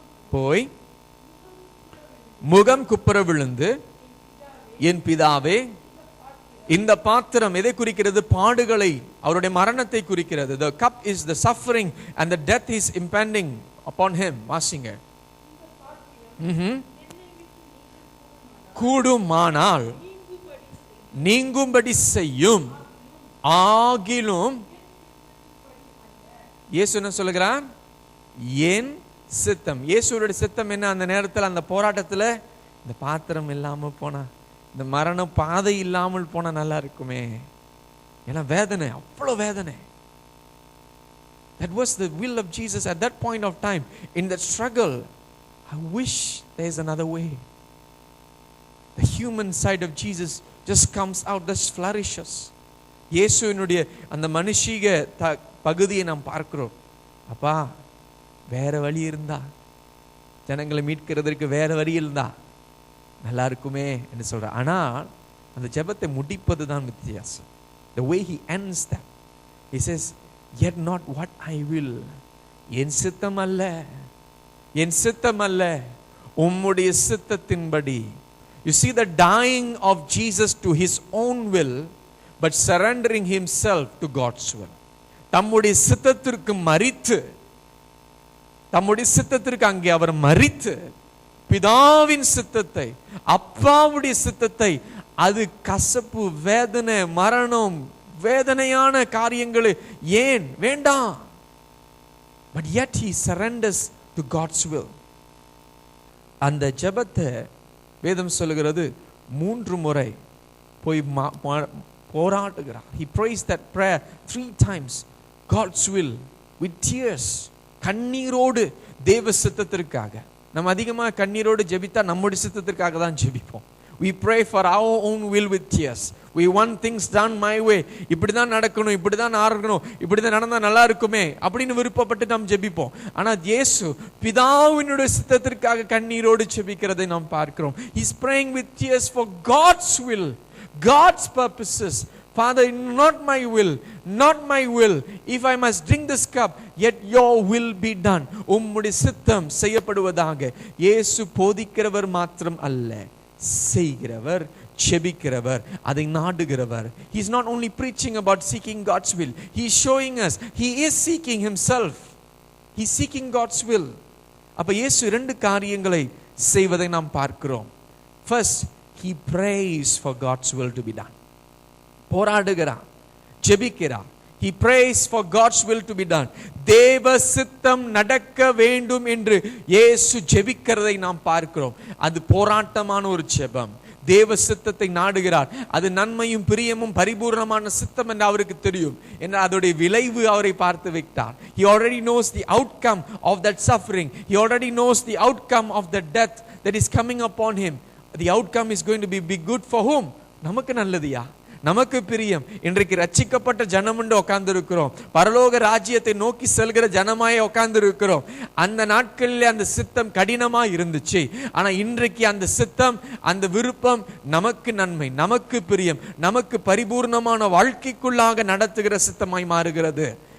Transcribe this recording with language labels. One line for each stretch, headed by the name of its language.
Tamil: போய் முகம் குப்புற விழுந்து, என் பிதாவே, இந்த பாத்திரம் எதை குறிக்கிறது? பாடுகளை, அவருடைய மரணத்தை குறிக்கிறது.
English: The cup is the suffering and the death is impending upon him.
Tamil: வாசிங்க. கூடுமானால் நீங்கும்படி செய்யும். ஆகிலும் இயேசு என்ன சொல்லுகிறார்? என் சித்தம். இயேசுவோட சித்தம் என்ன? அந்த நேரத்தில், அந்த போராட்டத்தில், இந்த பாத்திரம் இல்லாம போனா, இந்த மரண பாதை இல்லாமல் போனா நல்லா இருக்குமே. ஏன்னா வேதனை, அவ்வளவு வேதனை.
English: That was the will of Jesus at that point of time. In that struggle, I wish there is another way. The human side of Jesus just comes out, just flourishes.
Tamil: இயேசுவினுடைய அந்த மனுஷீக பகுதியை நாம் பார்க்கிறோம். அப்பா, வேற வழி இருந்தா, ஜனங்களை மீட்கிறதற்கு வேற வழி இருந்தா நல்லா இருக்குமே என்று சொல்ற. ஆனால் அந்த ஜெபத்தை முடிப்பது தான் வித்தியாசம்.
English: The way he ends that, he says, yet not what I will.
Tamil: என் சித்தம் அல்ல, என் சித்தம் அல்ல, உம்முடைய சித்தத்தின்படி.
English: You see the dying of Jesus to his own will, but surrendering himself to God's will.
Tamil: தம்முடைய சித்தத்திற்கு மரித்து, தம்முடைய சித்தத்திற்கு அங்கே அவர் மரித்து, பிதாவின் சித்தத்தை, அப்பாவுடைய சித்தத்தை, அது கசப்பு, வேதனை, மரணம், வேதனையான காரியங்கள் ஏன் வேண்டாம்.
English: But yet he surrenders to God's will.
Tamil: அந்த ஜெபத்தை வேதம் சொல்லுகிறது 3 முறை போய் போராடுகிறார்.
English: He prays that prayer 3 times. God's will with tears.
Tamil: கண்ணீரோடு தேவ சித்தத்திற்காக. நம்ம அதிகமாக கண்ணீரோடு ஜெபித்தா நம்முடைய சித்தத்திற்காக தான் ஜெபிப்போம்.
English: We pray for our own will with tears. We want things done my way.
Tamil: இப்படி தான் நடக்கணும், இப்படி தான் ஆரணும், இப்படி தான் நடந்தா நல்லா இருக்குமே அப்படின்னு விருப்பப்பட்டு நாம் ஜெபிப்போம். ஆனால் இயேசு பிதாவினுடைய சித்தத்திற்காக கண்ணீரோடு ஜெபிக்கிறதை நாம் பார்க்கிறோம்.
English: He's praying with tears for God's will, God's purposes. Father, not my will, not my will. If I must drink this cup, yet your will be done.
Tamil: உம்முடைய சித்தம் செய்யப்படுவதாக. இயேசு போதிக்கிறவர் மாத்திரம் அல்ல, செய்கிறவர், செபிக்கிறவர், அதை நாடுகிறவர்.
English: He is not only preaching about seeking God's will. He is showing us he is seeking himself. He is seeking God's will.
Tamil: அப்ப இயேசு 2 காரியங்களை செய்வதை நாம் பார்க்கிறோம்.
English: First, he prays for God's will to be done.
Tamil: போராடுகிறார், ஜெபிக்கிறார்.
English: He prays for God's will to be done.
Tamil: தேவ சித்தம் நடக்க வேண்டும் என்று இயேசு ஜெபிக்கிறதை நாம் பார்க்கிறோம். அது போராட்டமான ஒரு ஜெபம். தேவ சித்தத்தை நாடுகிறார். அது நன்மையும் பிரியமும் பரிபூர்ணமான சித்தம் என்று அவருக்கு தெரியும். என்ற அதோடைய விளைவு அவரை பார்த்து விட்டார்.
English: He already knows the outcome of that suffering. He already knows the outcome of the death that is coming upon him. The outcome is going to be good for whom?
Tamil: நமக்கு நல்லதுயா, நமக்கு பிரியம். இன்றைக்கு ரட்சிக்கப்பட்ட ஜனம் என்று உட்கார்ந்து இருக்கிறோம். பரலோக ராஜ்யத்தை நோக்கி செல்கிற ஜனமாய் உட்கார்ந்து இருக்கிறோம். அந்த நாட்களில் அந்த சித்தம் கடினமாய் இருந்துச்சு. ஆனா இன்றைக்கு அந்த சித்தம், அந்த விருப்பம் நமக்கு நன்மை, நமக்கு பிரியம், நமக்கு பரிபூர்ணமான வாழ்க்கைக்குள்ளாக நடத்துகிற சித்தமாய் மாறுகிறது.